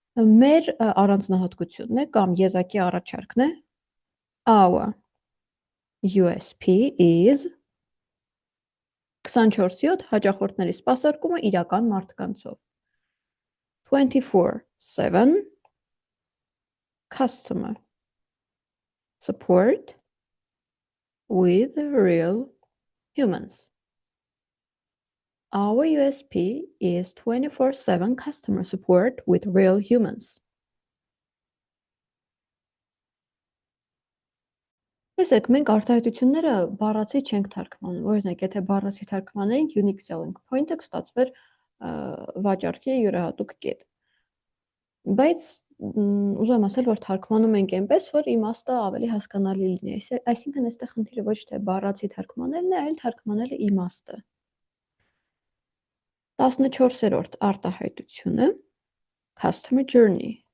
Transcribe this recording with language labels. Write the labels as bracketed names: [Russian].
[Armenian] Մեր առանձնահատկությունն է կամ եզակի առաջարկն է our USP is 24/7 հաճախորդների սպասարկումը իրական մարդկանցով։ 24/7 customer support with real humans. [English] Our USP is 24/7 customer support with real humans. [Armenian] Տեսեք, մենք արտահայտությունները բառացի չենք թարգմանում։ Օրինակ, եթե բառացի թարգմանեինք unique selling point-ը կստացվեր վաճառքի յուրահատուկ կետ։ Բայց ուզում եմ ասել, որ թարգմանում ենք այնպես, որ իմաստը ավելի հասկանալի լինի։ Այսինքն այստեղ խնդիրը ոչ թե բառացի թարգմանելն է, այլ թարգմանելը իմաստը։ 14-րդ արտահայտությունը customer journey.